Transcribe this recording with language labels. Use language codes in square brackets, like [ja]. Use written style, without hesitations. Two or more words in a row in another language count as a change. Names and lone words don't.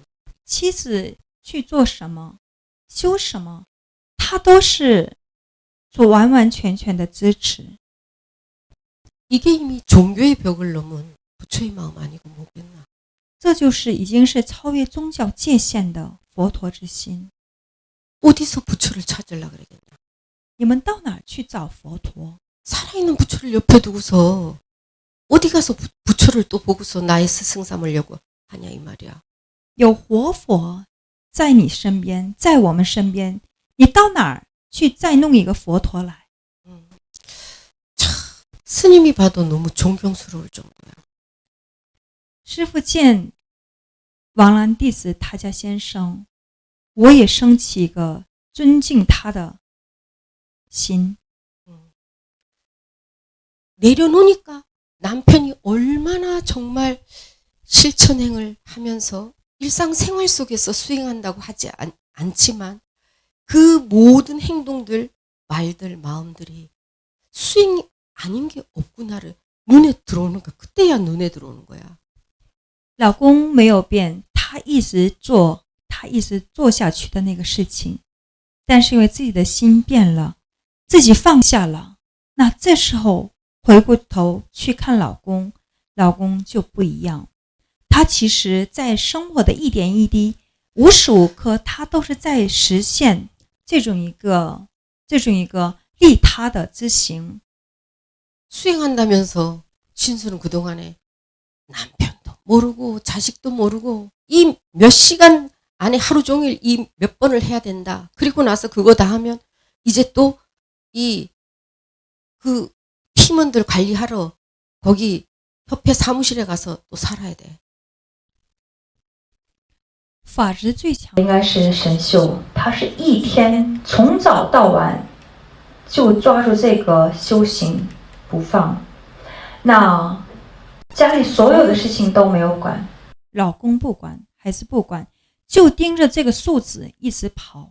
[zh] 妻子去做什么，修什么，他都是做完完全全的支持。 [ko] 이게 이미 종교의 벽을 넘은 부처의 마음 아니고 뭐겠나. [zh] 这就是已经是超越宗教界限的佛陀之心。 [ko] 어디서 부처를 찾으려고 그러겠냐. [zh] 你们到哪儿去找佛陀？ [ko] 살아있는 부처를 옆에 두고서 어디 가서 부처를 또 보고서 나의 스승 삼으려고 하냐 이 말이야. [zh] 有活佛在你身边，在我们身边，你到哪儿去再弄一个佛陀来？ [ko] 참 스님이 봐도 너무 존경스러울 정도야. [zh] 师父见王兰弟子他家先生，我也升起一个尊敬他的心。 [ko] 내려놓으니까 남편이 얼마나 정말 실천행을 하면서 일상생활 속에서 수행한다고 하지 않지만 그 모든 행동들, 말들, 마음들이 수행이 아닌 게 없구나를 눈에 들어오는 거야. 그때야 눈에 들어오는 거야. [zh] 老公没有变，他一直做下去的那个事情，但是因为自己的心变了，自己放下了，那这时候回过头去看老公，老公就不一样。他其实在生活的一点一滴，无时无刻他都是在实现这种一个利他的之行。 [ko] 수행한다면서 신수는 그동안에 남편도 모르고 자식도 모르고 이 몇 시간 안에 하루 종일 이 몇 번을 해야 된다. 그리고 나서 그거 다 하면 이제 또 이 그 팀원들 관리하러 거기 협회 사무실에 가서 또 살아야 돼. [zh] 法执最强应该是神秀，他是一天从早到晚就抓住这个修行不放，那家里所有的事情都没有管。老公不管，孩子不管，就盯着这个数字一直跑。